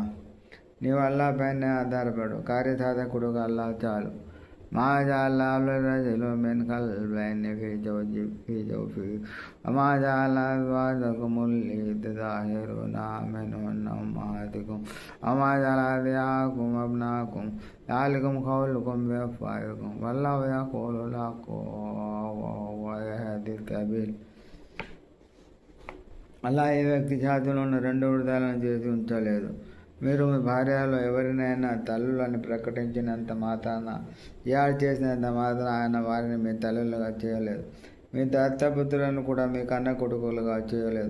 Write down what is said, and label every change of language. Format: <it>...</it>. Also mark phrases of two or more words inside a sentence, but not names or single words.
<te>నీవు అల్లాహ్ పైనే ఆధారపడు, కార్యసాధకుడుగా అల్లాహ్ చాలు.</te> <ar>ما جعلناه للرجل من قلبين في جوفه وما جعلنا أزواجكم اللائي تظاهرون منهن أمهاتكم وما جعل أدعياءكم أبناءكم ذلكم قولكم بأفواهكم والله يقول الحق وهو يهدي السبيل.</ar> <te>అలా ఏ వ్యక్తి ఛాతీలో ఉన్న 2 హృదయాలను చేసి ఉంచలేదు. మీరు మీ భార్యలో ఎవరినైనా తల్లులని ప్రకటించినంత మాత్రాన, ఇయాడు చేసినంత మాత్రాన ఆయన వారిని మీ తల్లులుగా చేయలేదు. మీ దత్తపుత్రులను కూడా మీ కన్న కొడుకులుగా చేయలేదు.</te>